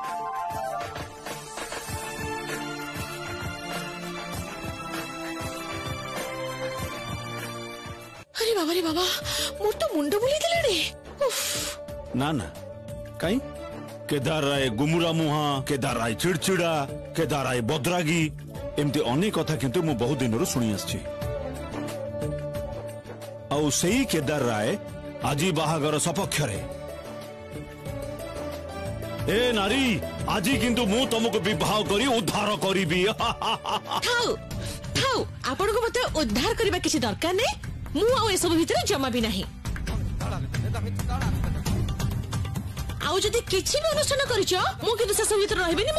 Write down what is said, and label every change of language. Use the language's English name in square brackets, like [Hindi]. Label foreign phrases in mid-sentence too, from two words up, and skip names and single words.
[Odia] ଅରେ ବାବା ମୋର ତ ମୁଣ୍ଡ ବୁଲି ଦେଲେ ନା ନା କହି କେଦାର ରାୟ ଗୁମୁରା ମୁହାଁ, କେଦାର ରାୟ ଚିଡ଼ଚିଡ଼ା, କେଦାର ରାୟ ବଦରାଗୀ ଏମିତି ଅନେକ କଥା କିନ୍ତୁ ମୁଁ ବହୁତ ଦିନ ଶୁଣି ଆସିଛି। ଆଉ ସେହି କେଦାର ରାୟ ଆଜି ବାହାଘର ସପକ୍ଷ ରେ। ଏ ନାରୀ ଆଜି କିନ୍ତୁ ମୁଁ ତୁମକୁ ବିବାହ କରି ଉଦ୍ଧାର କରିବି। ଥାଉ ଥାଉ ଆପଣ କୁ ମୋତେ ଉଦ୍ଧାର କରିବା କିଛି ଦରକାର ନାହିଁ। ମୁଁ ଆ ଏ ସବୁ ଭିତର ଜମା ବି ନାହିଁ। ଆଉ ଯଦି କିଛି ବି ଅନୁଷ୍ଠାନ କରୁଛ ମୁଁ କିନ୍ତୁ ସେ ସବୁ ଭିତର ରହିବି ନି।